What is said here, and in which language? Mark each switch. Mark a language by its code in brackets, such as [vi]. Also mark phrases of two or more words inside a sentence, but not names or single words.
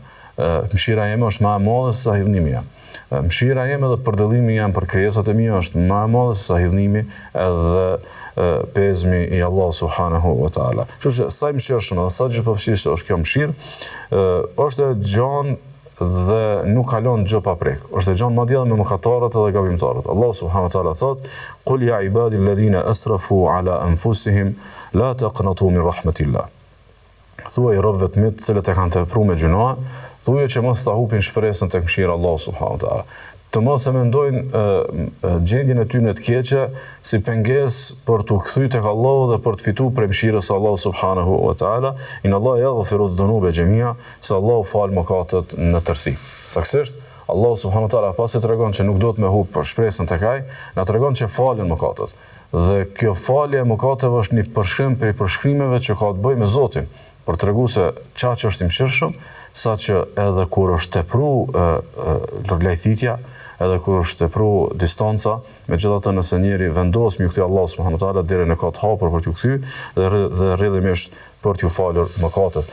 [sq] Mëshira jeme është më e madhe se sa hidhnimi jam. Mëshira jeme dhe përdallimi jam për krijesat e mia është më e madhe se sa hidhnimi edhe pezmi i Allah [ar] سبحانه وتعالى. [sq] Kështu që sa i mëshirshëm dhe sa gjithëpërfshirëse është kjo mëshirë, është gjanë dhe nuk kalon gjë pa prek. Është e gjanë madje me mëkatarët edhe gabimtarët. Allah [ar] سبحانه وتعالى [sq] thot: [ar] "قل يا عبادي الذين أسرفوا على أنفسهم لا تقنطوا من رحمة الله." [sq] Thuaj robëve të mi të cilët e kanë tepruar me gjuna, thuaj që mos ta hupin shpresën tek mëshira Allah [ar] سبحانه وتعالى. [sq] Të mos e mendojnë gjendjen e tyre të keqe si pengesë për t'u kthyer tek Allahu dhe për të fituar prej mëshirës së Allahu [ar] سبحانه وتعالى. إن الله يغفر الذنوب جميعا, [sq] se Allahu fal mëkatet në tërësi. Saktësisht Allahu [ar] سبحانه وتعالى [sq] pasi tregon që nuk do të më hub për shpresën tek ai, na tregon që falen mëkatet. Dhe kjo falje e mëkateve është një përshkrim prej përshkrimeve që ka të bëjë me Zotin, për t'regu se çaq është i mëshirshëm, saqë edhe kur është tepruar lajthitja, edhe kur është tepruar distanca, megjithatë nëse njëri vendos me kthy Allah [ar] سبحانه وتعالى [sq] derën e ka të hapur për t'u kthy dhe rrjedhimisht për t'u falur mëkatet.